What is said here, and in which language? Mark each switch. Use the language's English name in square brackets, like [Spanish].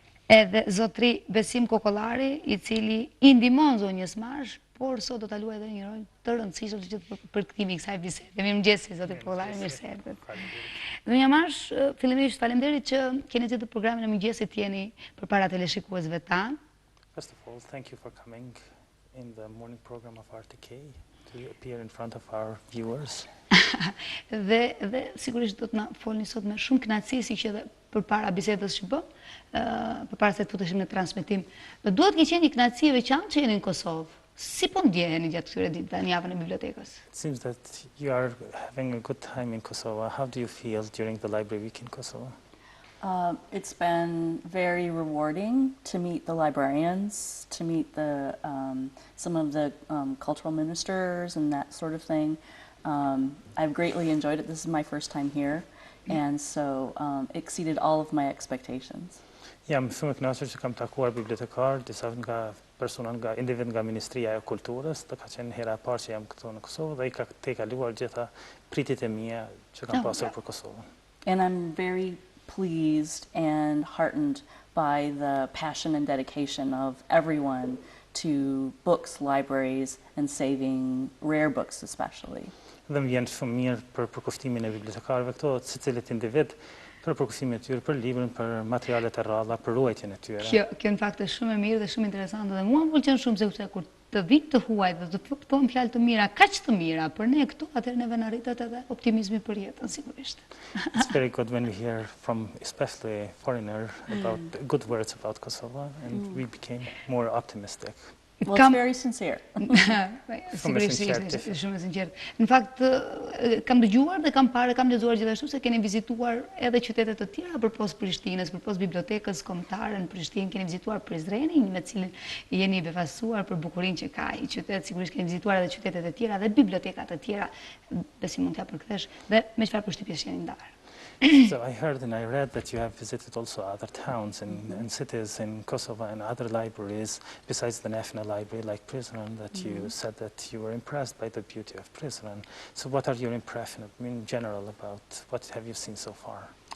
[Albanian] Edhe zotri Besim Kokollari, I cili I ndihmon zonjës Marsh, por sot do ta luajë edhe një rol të rëndësishëm të gjithë përkthimi I kësaj bisede. Mirëmëngjesi zotri Kokollari, mirë se erdhët. Zonja Marsh, fillimisht faleminderit që keni zgjedhur programin e mëngjesit jeni përpara teleshikuesve tan. [English] First of all, thank you for coming in the morning program of RTK to appear in front of our viewers. [Albanian] Dhe sigurisht do të na folni sot me shumë kënaqësi siç edhe përpara bisedës që bëm, përpara se të futeshim në transmetim. Duhet të keni një kënaqësi e veçantë që jeni në Kosovë. Si po ndjeheni gjatë këtyre ditëve në javën e bibliotekës? [English] It seems that you are having a good time in Kosovo. How do you feel during the library week in Kosovo? It's been very rewarding to meet the librarians, to meet the some of the cultural ministers and that sort of thing. I've greatly enjoyed it. This is my first time here, and so exceeded all of my expectations. [Albanian] Jam shumë e kënaqur që kam takuar bibliotekar, disa nga persona nga individ nga Ministria e Kulturës, të ka qenë hera e parë që jam këtu në Kosovë dhe I ka të kaluar gjitha pritjet e mia që kam pasur për Kosovën. [English] And I'm very pleased and heartened by the passion and dedication of everyone to books, libraries, and saving rare books especially. [Albanian] Dhe më vjen shumë mirë për përkushtimin e bibliotekarëve këto, secilit individ për përkushtimin e tyre, për librin, për materialet e rralla, për ruajtjen e tyre. Kjo në fakt është shumë e mirë dhe shumë interesante dhe mua më pëlqen shumë sepse kur të vinë të huaj dhe të thonë fjalë të mira, kaq të mira për ne këtu, atëherë neve na rritet edhe optimizmi për jetën sigurisht. [English] It's very good when we hear from especially a foreigner about good words about Kosovo and we became more optimistic. Well, it's very sincere. [Albanian] Sigurisht ishte shumë e sinqertë. Në fakt, kam dëgjuar dhe kam parë, kam lexuar gjithashtu se keni vizituar edhe qytete të tjera përpos Prishtinës, përpos bibliotekës kombëtare në Prishtinë, keni vizituar Prizrenin, me cilin jeni befasuar për bukurinë që ka ai qytet, sigurisht keni vizituar edhe qytetet e tjera dhe biblioteka të tjera, besim mund t'ja përkthesh, dhe me çfarë përshtypjesh jeni ndarë? [English] So I heard and I read that you have visited also other towns and cities in Kosovo and other libraries besides the National Library like Prizren, that you said that you were impressed by the beauty of Prizren. So what are your impressions in general about what have you seen so far?